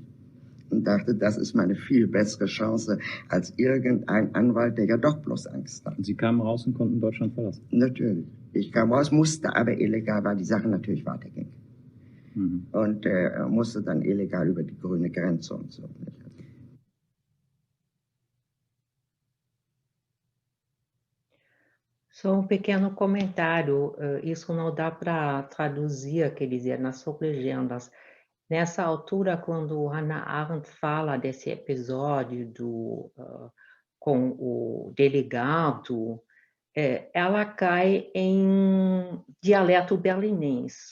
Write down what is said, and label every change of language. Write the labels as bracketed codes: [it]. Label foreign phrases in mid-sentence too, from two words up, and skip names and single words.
[de] Und dachte, das ist meine viel bessere Chance als irgendein Anwalt, der ja doch bloß Angst hat. Und Sie kamen raus und konnten Deutschland verlassen? Natürlich. Ich kam raus, musste aber illegal, weil die Sache natürlich weiterging. Und musste dann illegal über die grüne Grenze und so. [pt] Só um pequeno comentário, isso não dá para traduzir, quer dizer, nas suas legendas. Nessa altura, quando Hannah Arendt fala desse episódio com o delegado, ela cai em dialeto berlinês.